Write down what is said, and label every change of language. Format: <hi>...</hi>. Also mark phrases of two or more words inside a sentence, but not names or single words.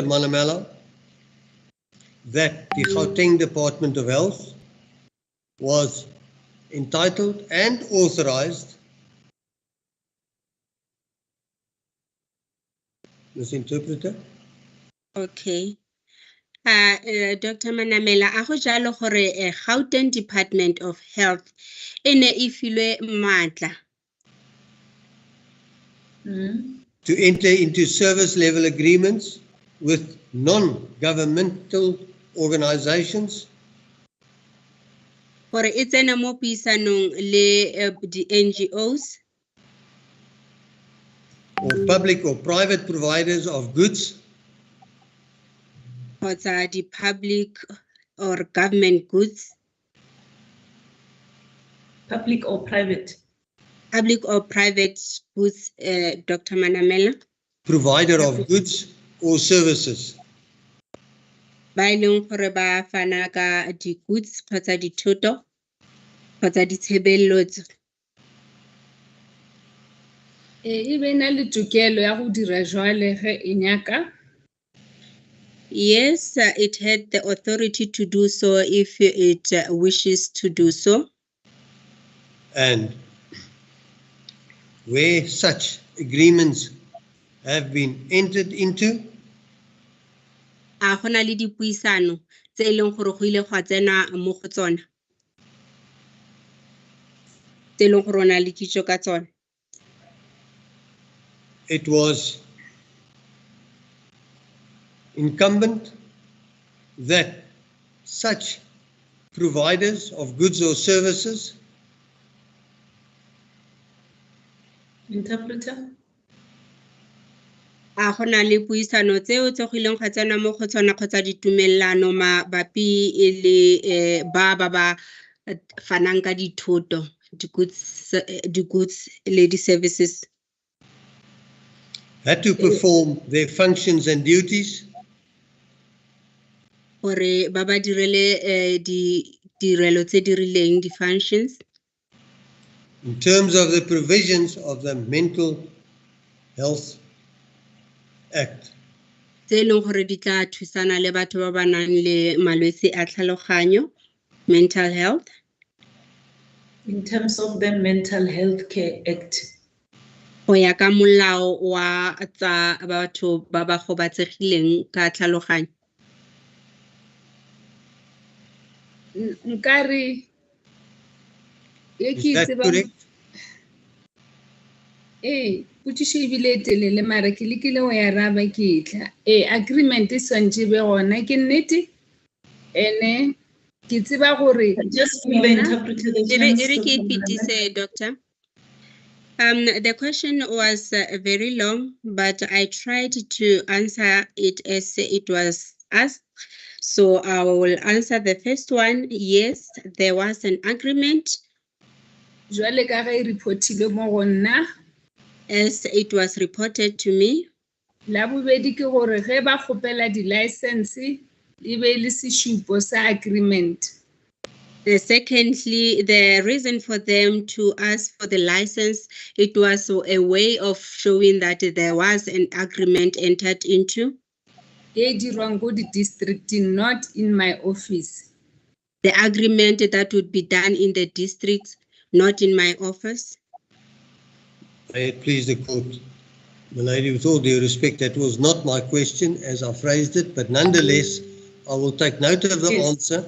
<en>Manamela, that the Gauteng Department of Health was entitled and authorized, Ms. Interpreter? Okay. Dr.</en> <tn>Manamela, a go jalo gore Gauteng Department of Health e ne e filwe maatla</tn> <en>to enter into service level agreements with non-governmental organizations</en> <tn>gore e tsena mo puisanong le di NGOs</tn> <en>or public or private providers of goods</en> <tn>kgotsa di</tn> <en>public or government goods. Public or private? Public or private goods, Dr. Manamela. Provider of goods or services.</en> <tn>Ba ileng gore ba fana ka di goods kgotsa dithoto kgotsa ditshebeletso.</tn> <nso>E be na le tokelo ya go dira jwale ge e nyaka.</nso> <en>Yes, it had the authority to do so if it wishes to do so. And where such agreements have been entered into,</en> <tn>A gona le dipuisano tse e leng gore go ile gwa tsena mo go tsona. tse e leng gore o na le kitso ka tsone?</tn> <en>It was incumbent that such providers of goods or services Interpreter?</en> <tn>A go na le puisano tseo tse go ileng ga tsena mo go tsona kgotsa ditumelano mabapi le ba fanang ka dithoto, di-goods le di-services?</tn> <en>had to perform their functions and duties</en> <tn>Gore ba direle ditirelo tse di rileng, di-functions,</tn> <en>in terms of the provisions of the Mental Health Act.</en> <tn>tse e leng gore di tla thusana le batho ba ba nang le malwetse a tlhaloganyo,</tn> <en>mental health. In terms of the Mental Health Care Act.</en> <tn>Go ya ka molao wa tsa batho ba ba gobatsegileng ka tlhaloganyo. Nkare</tn> <en>Is that correct?</en> <nso>Potšišo ebile e telele mara ke lekile go ya raba ke tla. Agreement e swantše be gona ke nnete. Ene ke tseba gore</nso> <en>Just give the interpreter the chance.</en> <nso>Ere ke ipitise, Doctor.</nso> <en>The question was very long, but I tried to answer it as it was asked. So I will answer the first one. Yes, there was an agreement</en> <nso>jwale ka ge e reportile mo go nna.</nso> <en>as it was reported to me.</en> <nso>La bobedi ke gore ge ba kgopela di-license e be le sešupo sa agreement.</nso> <en>Secondly, the reason for them to ask for the license, it was a way of showing that there was an agreement entered into.</en> <nso>E dirwang go di-district,</nso> <en>not in my office. The agreement that would be done in the district, not in my office. May it please the court. My lady, with all due respect, that was not my question as I phrased it, but nonetheless, I will take note of the answer.</en>